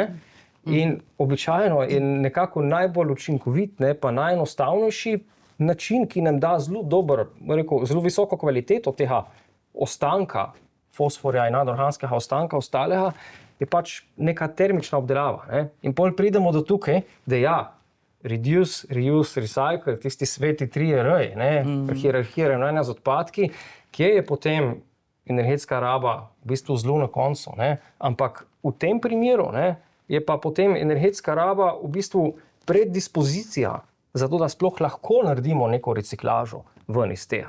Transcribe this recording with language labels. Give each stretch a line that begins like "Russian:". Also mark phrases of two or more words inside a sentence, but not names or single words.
Slovenian: In običajno je nekako najbolj učinkovit, ne, pa najenostavnejši način, ki nam da zelo dober, rekel, zelo visoko kvaliteto tega ostanka fosforja in anorganskega ostanka ostalega, je pač neka termična obdelava. Ne? In potem pridemo do tukaj, da ja,
English: reduce, reuse, recycle,
Slovenian: tisti sveti 3R, ne, hierarhirano z odpadki, kje je potem energetska raba v bistvu zelo na koncu, ne? Ampak v tem primeru, ne, je pa potem energetska raba v bistvu predispozicija za to, da sploh lahko naredimo neko reciklažo ven iz tega.